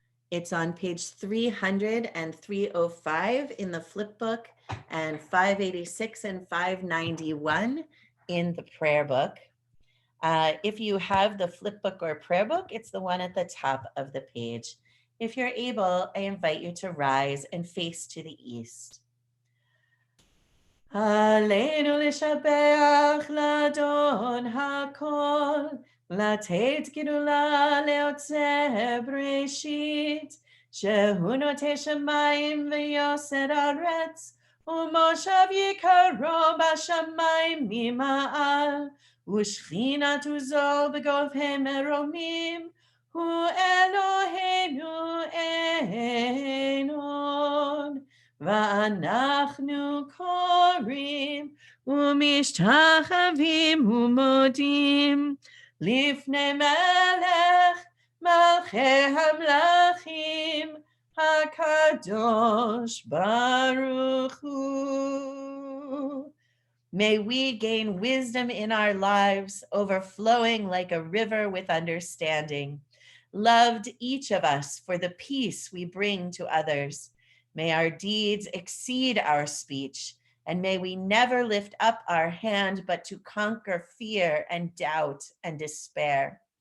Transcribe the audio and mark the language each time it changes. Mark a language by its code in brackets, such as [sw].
[en] It's on page 300 and 305 in the flip book, and 586 and 591 in the prayer book. If you have the flip book or prayer book, it's the one at the top of the page. If you're able, I invite you to rise and face to the east. [he] Aleinu l'shabeach l'adon hakol, לתת גדולה ליוצר בראשית, שהוא נוטה שמיים ויוסר ארץ, ומושב יקרו בשמיים ממעל, ושכינת עוזו בגובהי מרומים, הוא אלוהינו אין עוד. ואנחנו קוראים ומשתחווים ומודים לפני מלך מלכי המלכים הקדוש ברוך הוא. [en] May we gain wisdom in our lives, overflowing like a river with understanding. Loved each of us for the peace we bring to others. May our deeds exceed our speech, and may we never lift up our hand but to conquer fear and doubt and despair.